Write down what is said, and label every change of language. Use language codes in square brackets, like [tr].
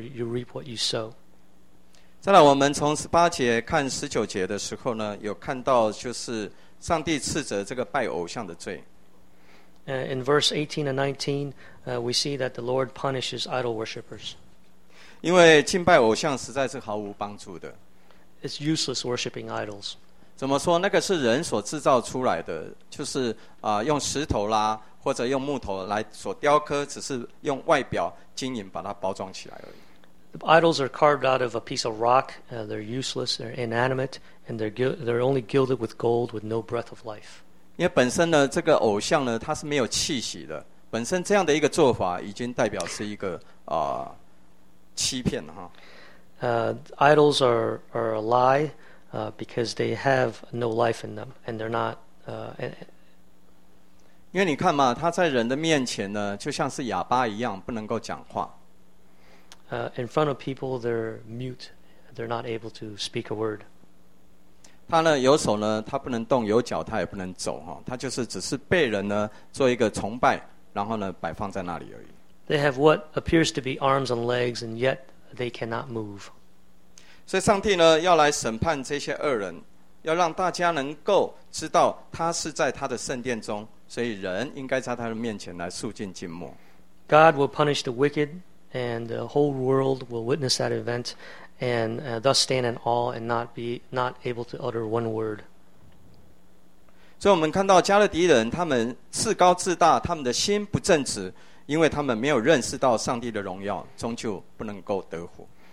[en] You reap what you sow. [zh] 再来，我们从十八节看十九节的时候呢，有看到就是上帝斥责这个拜偶像的罪。 [en] In verse 18 and 19, we see that the Lord punishes idol worshippers. [zh] 因为敬拜偶像实在是毫无帮助的。 [en] It's useless worshipping idols. [zh] 怎么说？那个是人所制造出来的，就是用石头啦，或者用木头来所雕刻，只是用外表晶莹把它包装起来而已。 [en] The idols are carved out of a piece of rock. They're useless. They're inanimate, and they're only gilded with gold with no breath of life. [zh] 因为本身呢，这个偶像呢，它是没有气息的。本身这样的一个做法，已经代表是一个欺骗哈。 [en] Idols are a lie, because they have no life in them, and they're not. [zh] 因为你看嘛，他在人的面前呢，就像是哑巴一样，不能够讲话。 [en] In front of people, they're mute. They're not able to speak a word. [zh] 他呢有手呢他不能动，有脚他也不能走，他就是只是被人呢做一个崇拜，然后呢摆放在那里而已。 [en] They have what appears to be arms and legs, and yet they cannot move. [zh] 所以上帝呢要来审判这些恶人，要让大家能够知道他是在他的圣殿中，所以人应该在他的面前来肃静静默。 [en] God will punish the wicked, and the whole world will witness that event. And thus stand in awe and not able to utter one word. So we see the Chaldeans, they are self-righteous, their hearts are not pure, because they have not recognized God's glory, and they cannot escape.